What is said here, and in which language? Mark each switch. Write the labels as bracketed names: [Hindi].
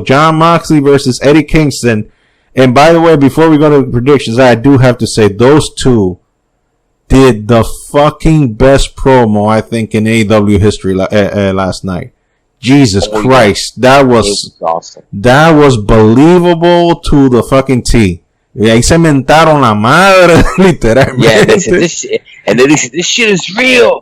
[English] Jon Moxley versus Eddie Kingston. And by the way, before we go to the predictions, I do have to say those two did the fucking best promo, I think, in AEW history last night. Jesus Christ. That was awesome. That was believable to the fucking T. [Spanish] Y ahí se mentaron la madre, literalmente. [English] Yeah, they said this shit. And then they said, this shit is real.